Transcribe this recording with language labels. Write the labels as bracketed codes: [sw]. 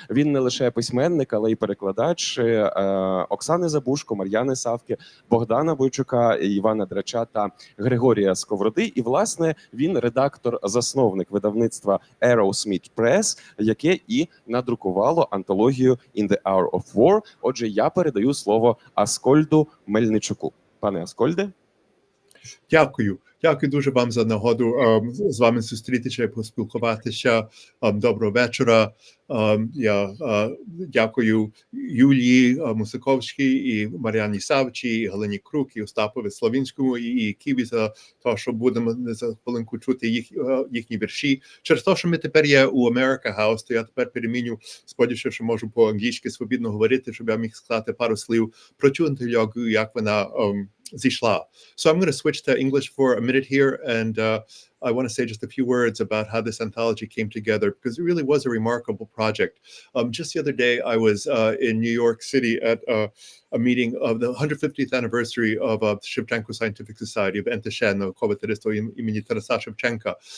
[uk] Він не лише письменник, але й перекладач Оксани Забушко, Мар'яни Савки, Богдана Бойчука, Івана Драча та Григорія Сковороди. І, власне, він редактор-засновник видавництва Arrowsmith Press, яке і надрукувало антологію «In the Hour of War». Отже, я передаю слово Аскольду Мельничуку. Пане Аскольде. Дякую. Дякую дуже вам за нагоду з вами зустрітися і поспілкуватися. Доброго вечора. Я дякую Юлії Мусаковській і Мар'яні Савчі, і Галині Крук, і Остапові Сливинському, і Ківі за те, що будемо за хвилинку чути їхні вірші. Через те, що ми тепер є у America House, то я тепер переміню, сподіваюся, що можу по-англійськи свобідно говорити, щоб я міг сказати пару слів про цю антологію, як вона зійшла. [en] So I'm going to switch to English for a minute here, and I want to say just a few words about how this anthology came together, because it really was a remarkable project. Just the other day, I was in New York City at a meeting of the 150th anniversary of Shevchenko Scientific Society of [uk] Ентешено, Коваторство імені Тараса Шевченка.